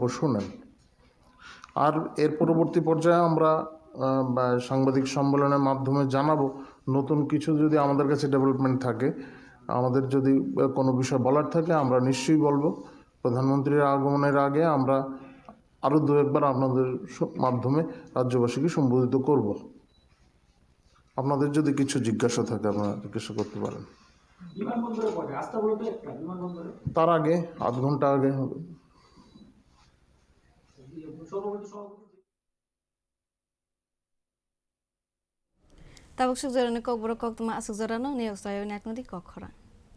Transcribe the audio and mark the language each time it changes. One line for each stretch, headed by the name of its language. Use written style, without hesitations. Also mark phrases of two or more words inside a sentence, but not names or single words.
Bangla: শুনেন আর এর পরবর্তী পর্যায়ে আমরা সাংবাদিক সম্মেলনের মাধ্যমে জানাবো নতুন কিছু যদি আমাদের কাছে ডেভেলপমেন্ট থাকে আমাদের যদি কোনো বিষয় বলার থাকে আমরা নিশ্চয়ই বলবো প্রধানমন্ত্রীর আগমনের আগে আমরা আরও 2-1বার আপনাদের মাধ্যমে রাজ্যবাসীকে সম্বোধিত করব আপনাদের যদি কিছু জিজ্ঞাসা থাকে আপনারা জিজ্ঞাসা করতে পারেন বিমানবন্দরে পড়ে আস্তাবলে তো একটা বিমানবন্দরে তার আগে আধ ঘন্টা আগে হবে। সভাপতি
Kok Borok: tabuk suk jorone kokborok koktwma asuk jorano ne usayo nak nudi kok khorang